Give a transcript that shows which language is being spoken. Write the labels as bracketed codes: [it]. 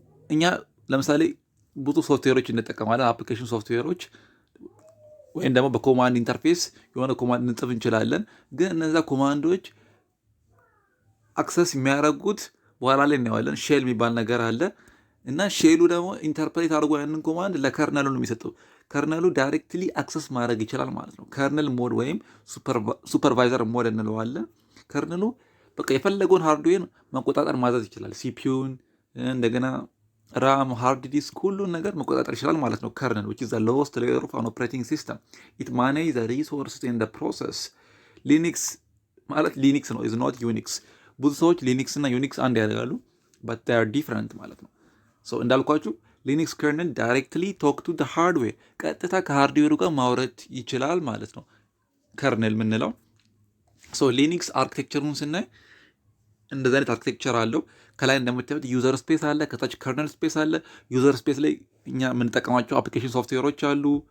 [am] እኛ ለምሳሌ ብዙ ሶፍትዌሮች እንጠቀማለን፣ አፕሊኬሽን ሶፍትዌሮች ወይም ደግሞ በኮማንድ ኢንተርፌስ የሆነ ኮማንድ እንጽፍ እንችላለን። ግን እነዛ ኮማንዶች አክሰስ የሚያደርጉት በኋላ ላይ እናየዋለን። ሼል የሚባል ነገር አለ እና ሼሉ ደግሞ ኢንተርፕሬት አድርጎ ያንን ኮማንድ ለከርነሉ ነው የሚሰጠው። ከርነሉ ዳይሬክትሊ አክሰስ ማድረግ ይችላል ማለት ነው። ከርነል ሞድ ወይም ሱፐርቫይዘር ሞድ እንለዋለን። ከርነሉ በቃ የፈለገውን ሃርድዌር መቆጣጠር ማዘዝ ይችላል። ሲፒዩን እንደገና ራም፣ ሃርድ ዲስክ ሁሉን ነገር መቆጣጠር ይችላል ማለት ነው። ከርነል [en] which is the lowest layer of an operating system. it manages the resources in the process. [am] ሊኒክስ ማለት ሊኒክስ ነው [en] is not Unix. [am] ብዙ ሰዎች ሊኒክስ እና ዩኒክስ አንድ ያደርጋሉ [en] but they are different [am] ማለት ነው። so እንዳልኳችሁ ሊኒክስ ከርነል ዳይሬክትሊ ቶክ ቱ the hardware ቀጥታ ከሃርድዌሩ ጋር ማውረድ ይችላል ማለት ነው ከርነል የምንለው። so ሊኒክስ አርኪቴክቸሩን ስናይ እንደዚህ አይነት አርኪቴክቸር አለው። ከላይ እንደምታዩት ዩዘር ስፔስ አለ፣ ከታች ከርነል ስፔስ አለ። ዩዘር ስፔስ ላይ እኛ የምንጠቀማቸው አፕሊኬሽን ሶፍትዌሮች አሉ፣